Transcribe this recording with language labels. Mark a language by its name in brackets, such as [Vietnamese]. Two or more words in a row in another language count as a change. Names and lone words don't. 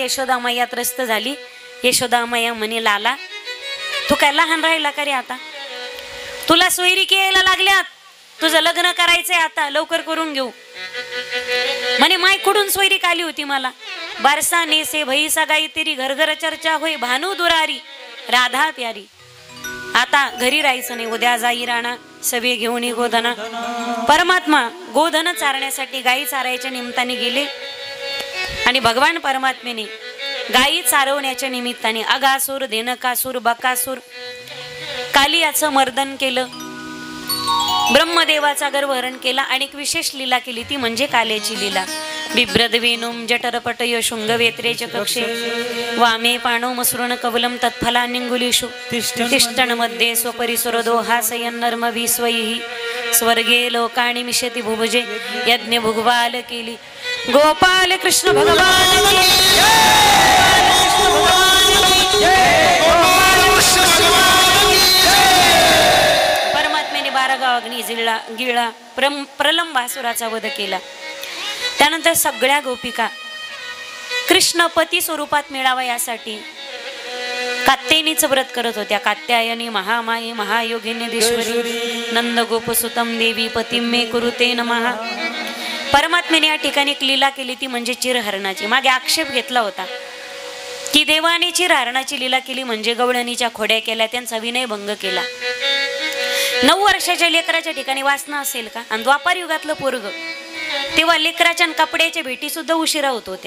[Marathi] यशोदा मैया त्रस्त झाली. यशोदा मैया म्हणे लाला तू काय लहान राहिला का रे, आता तुला सोयरी यायला लागल्यात, तुझं लग्न करायचंय आता, लवकर करून घेऊ. म्हणे माय कुठून सोयरीक आली होती मला. [Hindi] बारसा नेसे भई सगाई तेरी, घर घर चर्चा होई भानू दुरारी, राधा प्यारी. [Marathi] आता घरी राहायचं नाही, उद्या जाई राणा सवे घेऊन गोधना. परमात्मा गोधन चारण्यासाठी गाई चारायच्या निमित्ताने गेले आणि भगवान परमात्मेने गायी चारवण्याच्या निमित्ताने अगासूर, धेनकासूर, बकासूर, कालियाचं मर्दन केलं, ब्रह्मदेवाचा गर्वहरण केला आणि एक विशेष लीला केली, ती म्हणजे काल्याची लीला. [Sanskrit] बिभ्रद्वेनुम जठरपटय शृंगवेत्रे च कक्षे वामे पाणो मसृण कवलम तत्फलानिंगुलीषु तिष्ठन मध्ये स्वपरिसुरदो हासयन् नर्मभि स्वैः स्वर्गे लोकानि मिषति भुभुजे यज्ञ भुगवाल केली. [Marathi] गोपाल कृष्ण भगवान की परमात्म्याने 12 गाव अग्नी गिळला, प्रलंबासुराचा वध केला. त्यानंतर सगळ्या गोपिका कृष्ण पती स्वरूपात मिळावा यासाठी कात्यायनीचं व्रत करत होत्या. [Sanskrit] कात्यायनी महामाये महायोगिन्यदेश्वरी नंद गोपसुतम देवी पतिम मे कुरुते नमः. [Marathi] परमात्म्याने या ठिकाणी एक लीला केली, ती म्हणजे चिरहरणाची. मागे आक्षेप घेतला होता की देवाने चिरहरणाची लीला केली म्हणजे गवळणीच्या खोड्या केल्या, त्यांचा विनयभंग केला. 9 वर्षाच्या लेकराच्या ठिकाणी वासना असेल का? आणि द्वापार युगातलं पोरग, तेव्हा लेकराच्या कपड्याच्या भेटी सुद्धा उशिरा होत होत्या.